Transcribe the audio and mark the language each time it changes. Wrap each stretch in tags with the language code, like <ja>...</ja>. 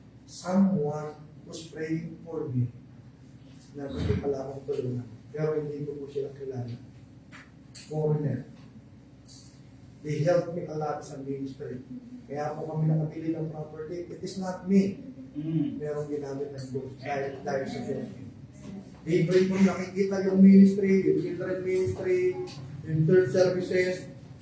<en>Someone was praying for me</en> <tl>na gusto pala akong tulungan. Pero hindi ko po sila kilala. Foreigner.</tl> <en>They helped me a lot sa ministry.</en> <tl>Kaya po kami nakabili ng property.</tl> <en>It is not me.</en> <tl>Merong ginamit ng Diyos dahil sa Diyos. Every po nakikita yung ministry, yung children ministry, yung third services.</tl>